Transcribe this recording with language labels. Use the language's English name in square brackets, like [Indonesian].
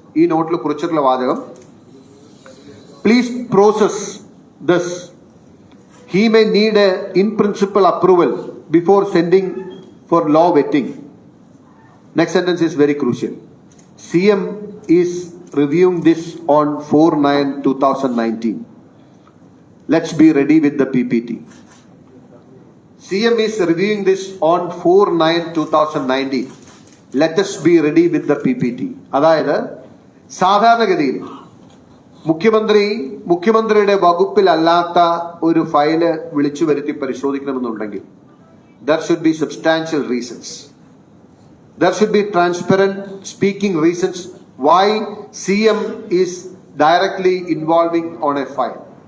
[Malayalam] ഈ നോട്ടിൽ കുറിച്ചിട്ടുള്ള വാചകം, [English] Please process this. He may need a in principle approval before sending for law vetting. Next sentence is very crucial. CM is reviewing this on 4/9/2019. Let's be ready with the PPT. CM is reviewing this on 4/9/2019. Let us be ready with the PPT. [Malayalam] അതായത് സാധാരണഗതിയിൽ മുഖ്യമന്ത്രിയുടെ വകുപ്പിലല്ലാത്ത ഒരു file വിളിച്ചു വരുത്തി പരിശോധിക്കണമെന്നുണ്ടെങ്കിൽ [English] there should be substantial reasons. There should be transparent speaking reasons why CM is directly involving on a file.